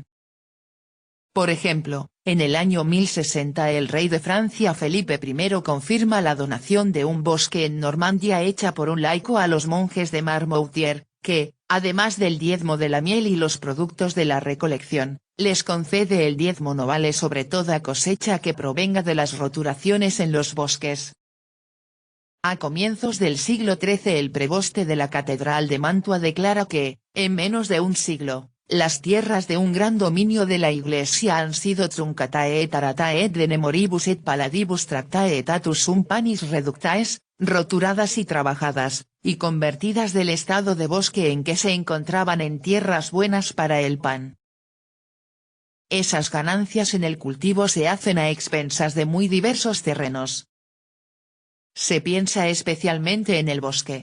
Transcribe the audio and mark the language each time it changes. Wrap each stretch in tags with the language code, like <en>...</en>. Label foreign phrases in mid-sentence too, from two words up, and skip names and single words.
<es>Por ejemplo, en el año 1060 el rey de Francia Felipe I confirma la donación de un bosque en Normandía hecha por un laico a los monjes de Marmoutier, que, además del diezmo de la miel y los productos de la recolección, les concede el diezmo novale sobre toda cosecha que provenga de las roturaciones en los bosques. A comienzos del siglo XIII el preboste de la Catedral de Mantua declara que, en menos de un siglo, las tierras de un gran dominio de la Iglesia han sido</es> <la>truncatae et aratae de nemoribus et paladibus tractae etatus sum panis reductaes,</la> <es>roturadas y trabajadas, y convertidas del estado de bosque en que se encontraban en tierras buenas para el pan. Esas ganancias en el cultivo se hacen a expensas de muy diversos terrenos. Se piensa especialmente en el bosque.</es>